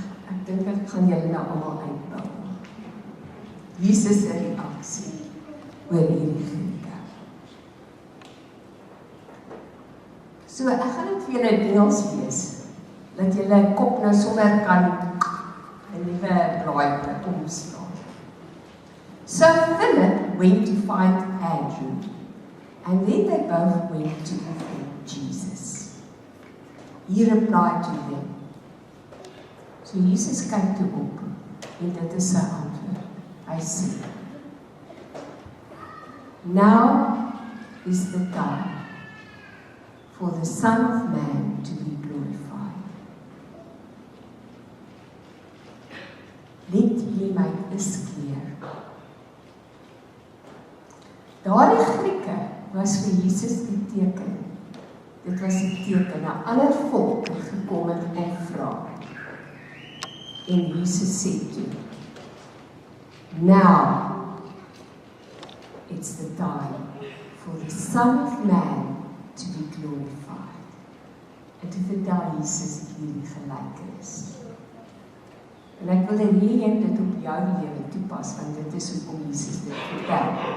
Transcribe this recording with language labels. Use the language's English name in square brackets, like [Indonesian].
[Afrikaans] Ek dink ek gaan julle nou almal uitbou. Jesus se reaksie oor hierdie Grieke. So, ek gaan dit vir julle in Engels lees, dat julle kop nou sommer kan 'n nuwe blaai omslaan. [English] So Philip went to find Andrew, and then they both went to Jesus. He replied to them. [Afrikaans] So Jesus kyk toe op, en dit is sy antwoord. Hy sê, [English] now is the time for the Son of Man to be glorified. Let me make this clear. [Afrikaans] Daardie Grieke was vir Jesus die teken. Dit was die teken, 'n ander volk het gekom en hom vra. En Jesus sê toe, [English] now it's the time for the Son of Man to be glorified. [Afrikaans] En toe vertel Jesus hierdie gelykenis. En ek wil hê dit op jou lewe toepas, want dit is hoekom Jesus dit vertel.